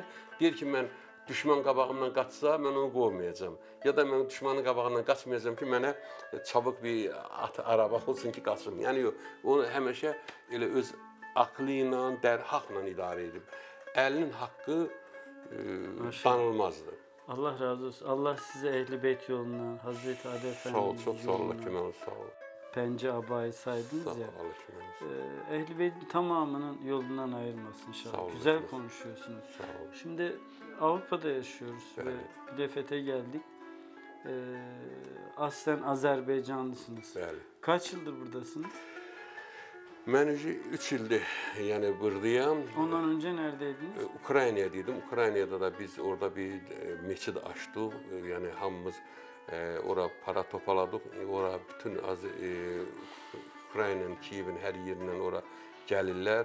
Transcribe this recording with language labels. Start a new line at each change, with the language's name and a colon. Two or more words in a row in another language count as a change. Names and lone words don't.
Azerbaijani: Deyir ki, mən düşman qabağımdan qaçsa, mən onu qovmayacam. Ya da mən düşmanın qabağından qaçmayacam ki, mənə çabuk bir at, araba olsun ki, qaçım. Yəni, yox, onu həmişə elə öz aklı ilə, haqla idarə edib. Əlinin haqqı danılmazdır. Allah razı olsun.
Turkish: Allah size Ehl-i Beyt yolundan, Hazreti Ali
Azerbaijani: Sağ ol,
Turkish: Efendimiz
Azerbaijani: çox sağ ol,
Turkish: yolundan,
Azerbaijani: Kemal, sağ ol.
Turkish: Pence abayı saydınız
Azerbaijani: Sağ ol,
Turkish: ya.
Azerbaijani: Kemal.
Turkish: Ehl-i Beyt'in tamamının yolundan ayırmasın inşallah.
Azerbaijani: Sağ olun,
Turkish: Güzel
Azerbaijani: Kemal.
Turkish: konuşuyorsunuz.
Azerbaijani: Sağ ol.
Turkish: Şimdi Avrupa'da yaşıyoruz Evet. ve Bilevet'e geldik. Aslen Azerbaycanlısınız.
Azerbaijani: Bəli.
Turkish: Kaç yıldır buradasınız?
Azerbaijani: Mən 3 ildir yəni buradayam.
Turkish: Ondan önce neredeydiniz?
Azerbaijani: Ukraynaya dedim. Ukraynada da biz orada bir meçid açdıq. Yəni hamımız ora para toplaladıq. Ora bütün Ukraynanın, Kiyevin hər yerindən ora gəlirlər.